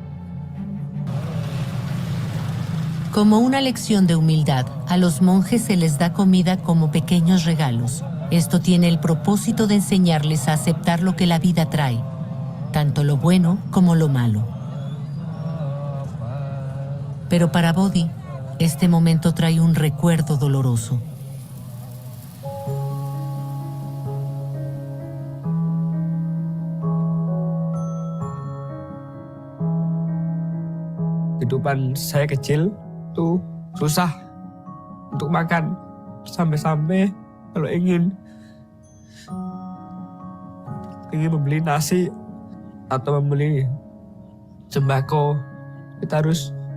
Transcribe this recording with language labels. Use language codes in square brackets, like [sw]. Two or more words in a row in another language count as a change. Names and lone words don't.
[es] Como una lección de humildad, a los monjes se les da comida como pequeños regalos. Esto tiene el propósito de enseñarles a aceptar lo que la vida trae, tanto lo bueno como lo malo. Pero para Bodhi, este momento trae un recuerdo doloroso. [id] Kehidupan saya kecil tuh susah untuk makan, sampai-sampai kalau ingin membeli nasi atau membeli sembako, kita harus